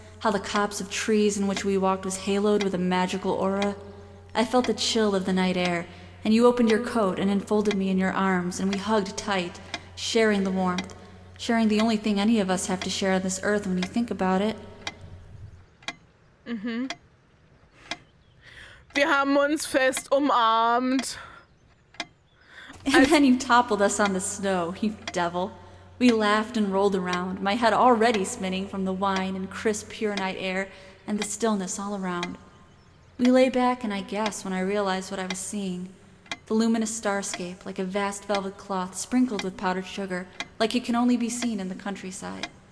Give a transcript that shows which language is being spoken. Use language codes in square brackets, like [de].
[en] How the copse of trees in which we walked was haloed with a magical aura? I felt the chill of the night air, and you opened your coat and enfolded me in your arms, and we hugged tight, sharing the warmth, sharing the only thing any of us have to share on this earth when you think about it. [de] Wir haben uns fest umarmt. [en] And then you toppled us on the snow, you devil. We laughed and rolled around, my head already spinning from the wine and crisp, pure night air and the stillness all around. We lay back, and I gasped when I realized what I was seeing. The luminous starscape, like a vast velvet cloth sprinkled with powdered sugar, like it can only be seen in the countryside.